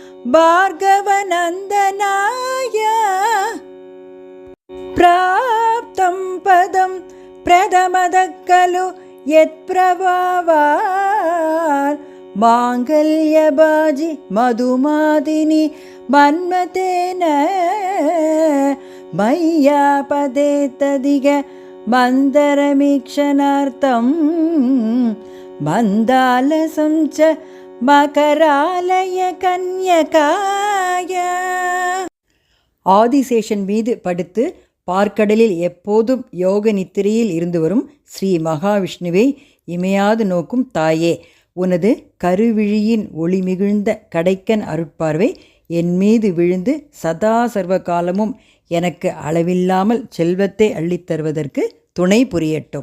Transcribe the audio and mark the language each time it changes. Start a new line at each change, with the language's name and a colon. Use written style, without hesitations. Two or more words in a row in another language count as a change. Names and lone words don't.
Sanskrit: भार्गवनन्दनाय प्राप्तं पदं प्रथमतः खलु यत्प्रभावात् माङ्गल्यबाजि मधुमादिनि मन्मथेन मय्यापदेतदिग मन्दरमीक्षणार्थं मन्दालसं च मकरालय कन्यकाय.
Tamil: ஆதிசேஷன் மீது படுத்து பார்க்கடலில் எப்போதும் யோக நித்திரையில் இருந்து வரும் ஸ்ரீ மகாவிஷ்ணுவை இமையாது நோக்கும் தாயே, உனது கருவிழியின் ஒளி மிகுந்த கடைக்கன் அருட்பார்வை என் மீது விழுந்து சதா சர்வ காலமும் எனக்கு அளவில்லாமல் செல்வத்தை அள்ளித்தருவதற்கு துணை புரியட்டும்.